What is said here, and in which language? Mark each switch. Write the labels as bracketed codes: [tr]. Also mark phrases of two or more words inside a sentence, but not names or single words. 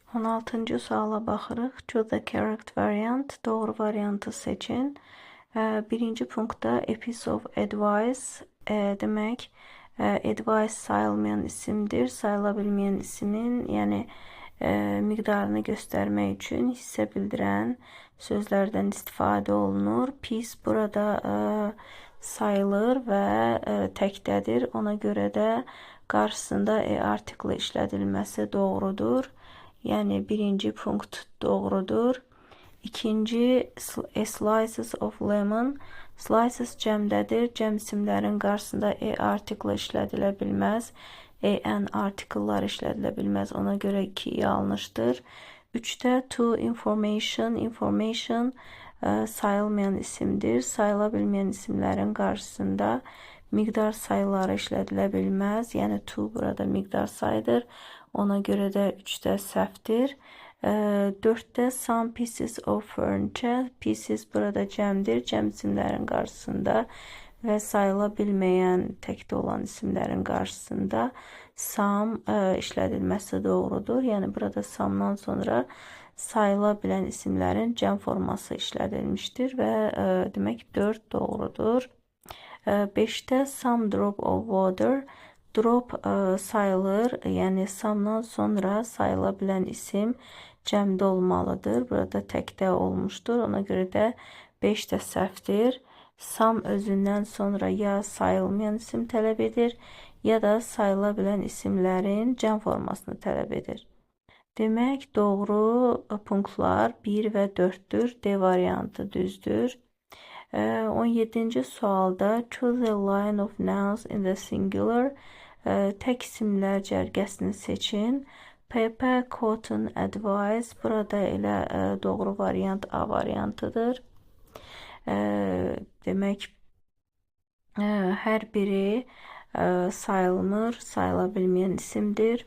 [az] 16-cı suala baxırıq. [en] Choose the correct variant. [az] Doğru variantı seçin. Birinci punktda [en] a piece of advice [az] demək advice sayılmayan isimdir. Sayıla bilməyən isimin, yəni miqdarını göstərmək üçün hissə bildirən sözlərdən istifadə olunur. Piece burada sayılır və təkdədir. Ona görə də qarşısında article işlədilməsi doğrudur. Yəni birinci punkt doğrudur. İkinci, [en] a slices of lemon. [az] Slices cəmdədir. Cəm isimlərin qarşısında article işlədilə bilməz. [en] An article'lar [az] işlədilə bilməz. Ona görə 2 yanlışdır. 3-də [en] to information. [az] Information sayılmayan isimdir. Sayıla bilməyən isimlərin qarşısında miqdar sayıları işlədilə bilməz. Yəni to burada miqdar sayıdır. Ona görə də 3-də səhvdir. [en] 4-də some pieces of furniture. [az] Pieces burada cəmdir. Cəm isimlərin qarşısında və sayıla bilməyən təkdə olan isimlərin qarşısında some işlədilməsi doğrudur. Yəni burada some'dan sonra sayıla bilən isimlərin cəm forması işlədilmişdir və demək 4 doğrudur. [en] 5-də some drop of water. [az] Drop sayılır, yəni some'dan sonra sayıla bilən isim cəmdə olmalıdır. Burada təkdə olmuşdur. Ona görə də 5 də səhvdir. Some özündən sonra ya sayılmayan isim tələb edir, ya da sayıla bilən isimlərin cəm formasını tələb edir. Demək, doğru punktlar 1 və 4-dür. D variantı düzdür. 17-ci sualda [en] choose a line of nouns in the singular. [az] Tək isimlər cərgəsini seçin. [en] Paper, cotton, advice. [az] Burada elə doğru variant A variantıdır. Demək, hər biri sayılmır, sayıla bilməyən isimdir.